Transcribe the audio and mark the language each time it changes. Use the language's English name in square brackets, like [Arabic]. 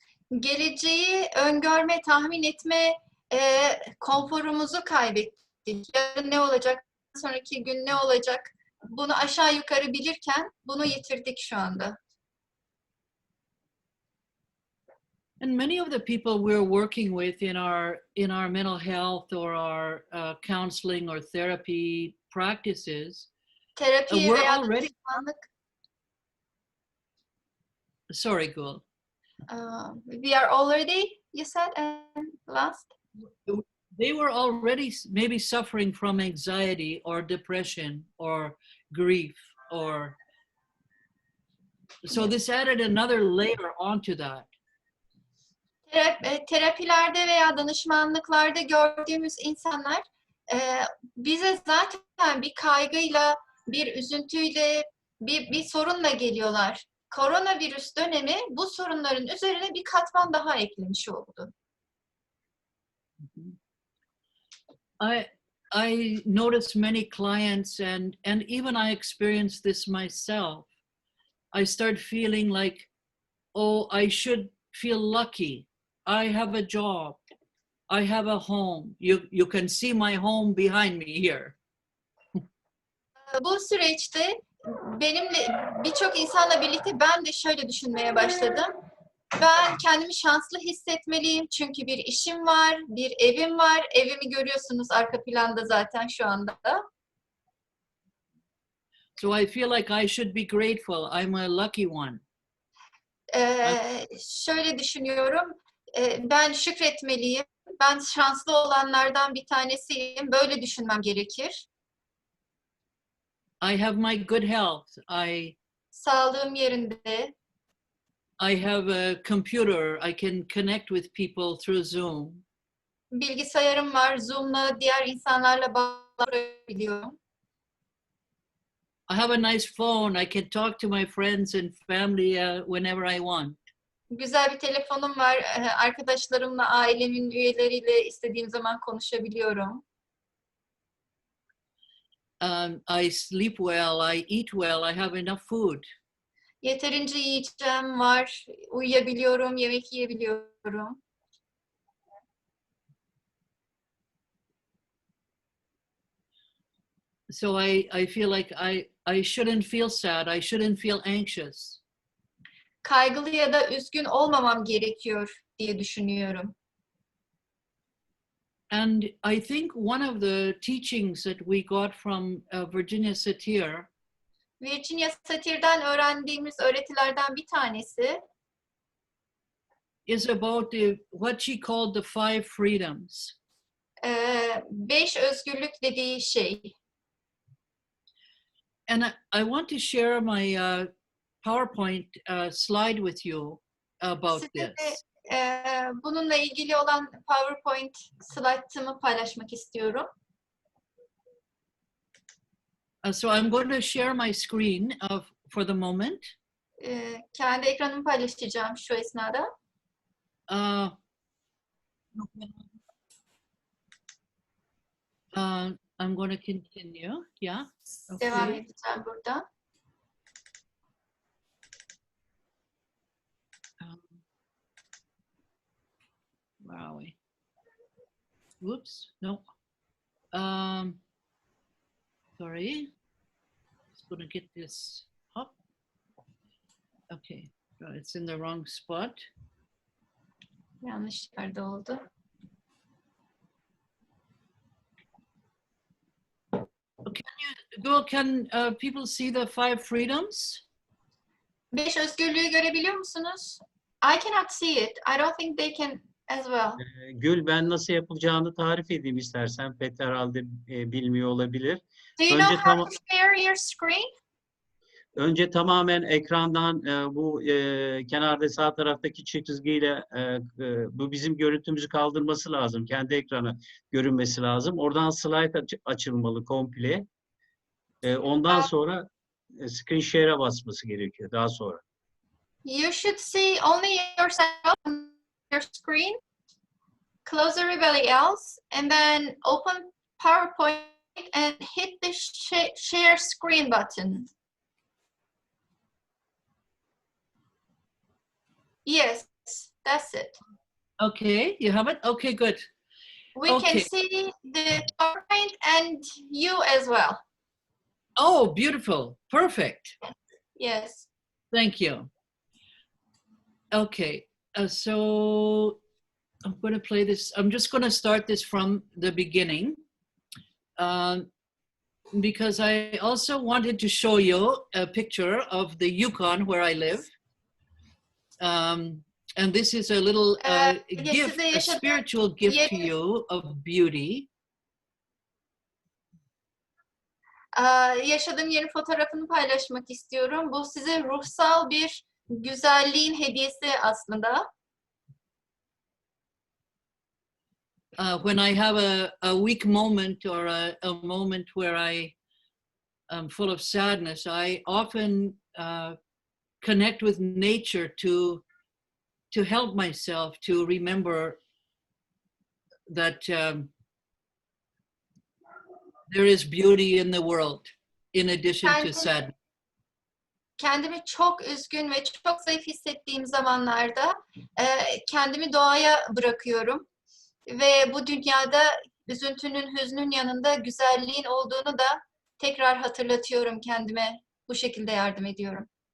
[Turkish] Geleceği öngörme, tahmin etme konforumuzu kaybettik. Yarın ne olacak, sonraki gün ne olacak? Bunu aşağı yukarı bilirken bunu yitirdik şu anda. [English] And many of the people we're working with in our mental health or our counseling or therapy practices, [Turkish] Terapi [English] we're [Turkish] veya [English] already. [Turkish] danışmanlık, [English] Sorry, Gul. we are already, you said, and last? They were already maybe suffering from anxiety or depression or grief, or so this added another layer onto that. [Turkish] Terapilerde veya danışmanlıklarda gördüğümüz insanlar bize zaten bir kaygıyla, bir üzüntüyle, bir sorunla geliyorlar. Koronavirüs dönemi bu sorunların üzerine bir katman daha eklemiş oldu. [English] I noticed many clients and even I experienced this myself. I start feeling like, oh, I should feel lucky. I have a job. I have a home. You can see my home behind me here. [Turkish] Bu süreçte benimle birçok insanla birlikte ben de şöyle düşünmeye başladım. Ben kendimi şanslı hissetmeliyim çünkü bir işim var, bir evim var. Evimi görüyorsunuz arka planda zaten şu anda. [English] So I feel like I should be grateful. I'm a lucky one. [Turkish] Şöyle düşünüyorum. Ben şükretmeliyim. Ben şanslı olanlardan bir tanesiyim. Böyle düşünmem gerekir. [English] I have my good health. [Turkish] Sağlığım yerinde. [English] I have a computer. I can connect with people through Zoom. [Turkish] Bilgisayarım var. Zoom'la diğer insanlarla bağlanabiliyorum. [English] I have a nice phone. I can talk to my friends and family whenever I want. [Turkish] Güzel bir telefonum var. Arkadaşlarımla, ailemin üyeleriyle istediğim zaman konuşabiliyorum. [English] I sleep well. I eat well. I have enough food. [Turkish] Yeterince yiyeceğim var. Uyuyabiliyorum, yemek yiyebiliyorum. [English] So I feel like I shouldn't feel sad. I shouldn't feel anxious. [Turkish] Kaygılı ya da üzgün olmamam gerekiyor diye düşünüyorum. [English] And I think one of the teachings that we got from Virginia Satir [Turkish] Virginia Satir'den öğrendiğimiz öğretilerden bir tanesi [English] is about what she called the 5 freedoms. [Turkish] 5 özgürlük dediği şey. [English] And I want to share my PowerPoint slide with you about [Turkish] Size [English] this. [Turkish] de bununla ilgili olan PowerPoint slaytımı paylaşmak istiyorum. [English] So I'm going to share my screen for the moment. [Turkish] Kendi ekranımı paylaşacağım şu esnada. [English] I'm going to continue. Yeah. Okay. [Turkish] Devam edeceğim burada. [English] Where are we? Whoops, no. Sorry. Just gonna get this up. Okay, it's in the wrong spot. [Turkish] Yanlış yerde oldu. [English] Gul, can people see the 5 freedoms? [Turkish] 5 özgürlüğü görebiliyor musunuz? [English] I cannot see it. I don't think they can as well. [Turkish] Gül, ben nasıl yapılacağını tarif edeyim istersen. Pet herhalde bilmiyor olabilir. [English] Do you know how to share your screen? [Turkish] Önce tamamen ekrandan bu kenarda sağ taraftaki çizgiyle bu bizim görüntümüzü kaldırması lazım. Kendi ekranı görünmesi lazım. Oradan slide açılmalı komple. Ondan sonra screen share'a basması gerekiyor daha sonra. [English] You should see only yourself on your screen. Close everybody else and then open PowerPoint and hit the share screen button. Yes, that's it. Okay, you have it? Okay, good. We Okay. can see the PowerPoint and you as well. Oh, beautiful. Perfect. Yes. Thank you. Okay, so I'm going to play this. I'm just going to start this from the beginning because I also wanted to show you a picture of the Yukon where I live. And this is a little gift, a spiritual gift to you of beauty. [Turkish] Yaşadığım yerin fotoğrafını paylaşmak istiyorum. Bu size ruhsal bir güzelliğin hediyesi aslında. [English] When I have a weak moment or a moment where I am full of sadness, I often connect with nature to help myself to remember that there is beauty in the world in addition to sadness. [Turkish] Kendimi çok üzgün ve çok zayıf hissettiğim zamanlarda kendimi doğaya bırakıyorum. Ve bu dünyada üzüntünün, hüznün yanında güzelliğin olduğunu da tekrar hatırlatıyorum kendime. Bu şekilde yardım ediyorum.